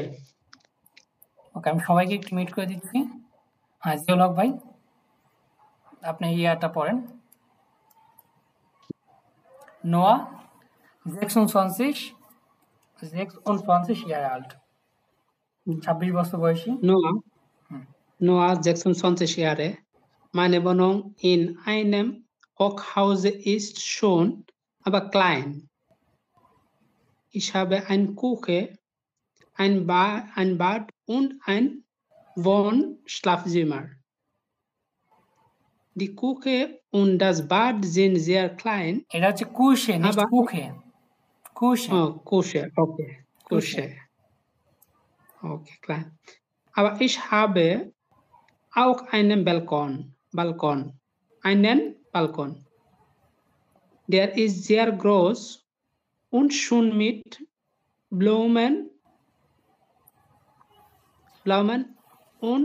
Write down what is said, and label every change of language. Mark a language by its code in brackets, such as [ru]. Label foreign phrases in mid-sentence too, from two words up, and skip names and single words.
[bn] ওকে, আমি সবাইকে একটু মিট করে দিচ্ছি। হ্যাঁ, জিয়াউল হক ভাই, আপনি ইয়াটা পড়েন। নোয়া 26 [de] Jahre alt, [bn] 26 বছর বয়সী। [de] Noah 26 Jahre. Meine Wohnung in einem Hochhaus ist schon aber klein. Ich habe eine Küche, ein Bad und ein Wohnschlafzimmer. Die Küche und das Bad sind sehr klein. [bn] এটা হচ্ছে কুশে, [de] nicht Aber- Küche, Küche. Oh, Küche, okay. Küche. Okay, klar. Aber ich habe auch einen Balkon. Einen Balkon. Der ist sehr groß und schon mit Blumen und